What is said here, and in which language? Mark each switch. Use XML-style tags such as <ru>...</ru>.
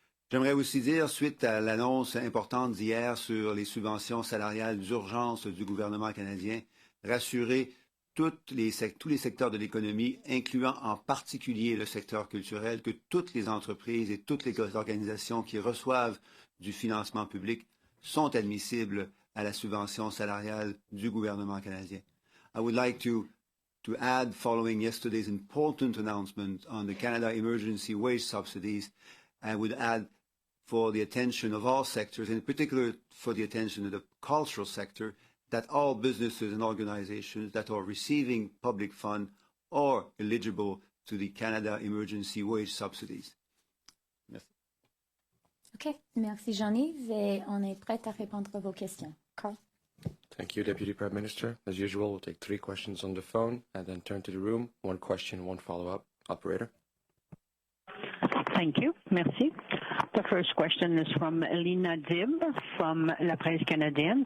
<fr>J'aimerais aussi dire, suite à l'annonce importante d'hier sur les subventions salariales d'urgence du gouvernement canadien, rassurer tous les secteurs de l'économie, incluant en particulier le secteur culturel, que toutes les entreprises et toutes les organisations qui reçoivent du financement public sont admissibles à la subvention salariale du gouvernement canadien.</fr> <en>I would like to add, following yesterday's important announcement on the Canada Emergency Wage Subsidies, I would add for the attention of all sectors, in particular for the attention of the cultural sector, that all businesses and organizations that are receiving public funds are eligible to the Canada Emergency Wage Subsidies.</en> <fr>Merci. OK. Merci, Jean-Yves. Et on est prêt à répondre à vos questions. Carl?</fr> <en>Thank you, Deputy Prime Minister. As usual, we'll take 3 questions on the phone and then turn to the room. 1 question, 1 follow-up. Operator? Thank you. Merci. The first question is from Lina Dib from La Presse Canadienne.</en>